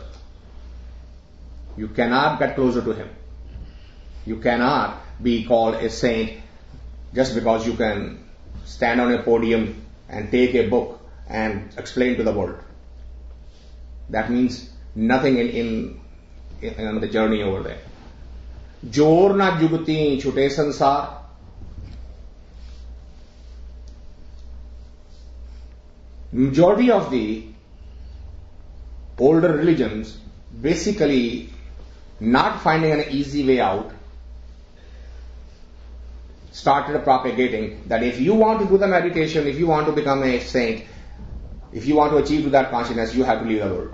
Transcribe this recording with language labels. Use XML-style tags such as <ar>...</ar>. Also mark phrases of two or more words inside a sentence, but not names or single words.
<en>You cannot get closer to him. You cannot be called a saint just because you can stand on a podium and take a book and explain to the world. That means nothing in the journey over there.</en> <pa>ਜੋਰੁ ਨ ਜੁਗਤੀ ਛੁਟੈ ਸੰਸਾਰੁ.</pa> <en>Majority of the older religions basically not finding an easy way out started propagating that if you want to do the meditation, if you want to become a saint, if you want to achieve to that consciousness, you have to leave the world.</en>